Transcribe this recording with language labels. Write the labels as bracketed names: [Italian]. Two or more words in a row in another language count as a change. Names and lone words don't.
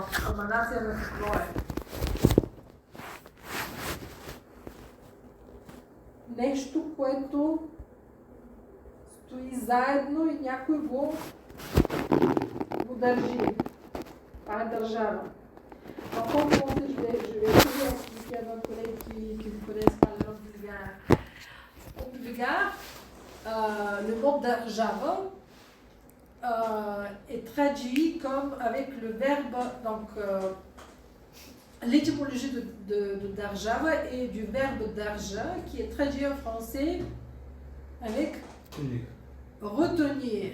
[Bulgarian] Аманация на какво е? Нещо, което стои заедно и някой го държи. Това е държава. [French] En fait, je vais essayer d'expliquer à nos collègues qui ne connaissent pas la langue bulgare. En bulgare, le mot d'Arjava est traduit comme avec le verbe, donc l'étymologie de d'Arjava et du verbe d'Arja qui est traduit en français avec retenir.